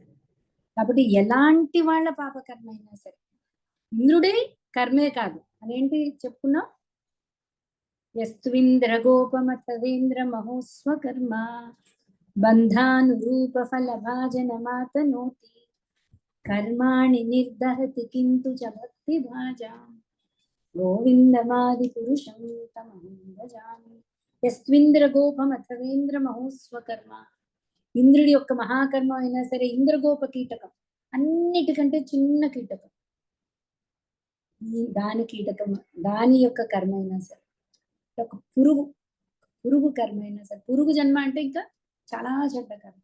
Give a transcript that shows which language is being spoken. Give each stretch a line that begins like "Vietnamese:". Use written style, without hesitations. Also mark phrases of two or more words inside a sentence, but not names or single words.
Telugu: కాబట్టి ఎలాంటి వాళ్ళ పాపకర్మ అయినా సరే, ఇంద్రుడే కర్మే కాదు అదేంటి చెప్పుకున్నాం,
Sanskrit: యస్త్వింద్ర గోపమతవేంద్ర మహోస్వకర్మ బంధానురూప ఫలభాజన మాతనోతి కర్మాణి నిర్దహతి కింతు చ భక్తి భాజాం గోవిందమాది పురుషం తమహం భజామి. యస్త్వింద్ర గోపమతవేంద్ర మహోస్వకర్మ,
Telugu: ఇంద్రుడి యొక్క మహాకర్మ అయినా సరే, ఇంద్రగోప కీటకం అన్నిటికంటే చిన్న కీటకం, దాని కీటకం దాని యొక్క కర్మ అయినా సరే, ఒక పురుగు కర్మ అయినా సరే, పురుగు జన్మ అంటే ఇంకా చాలా చెడ్డ కర్మ.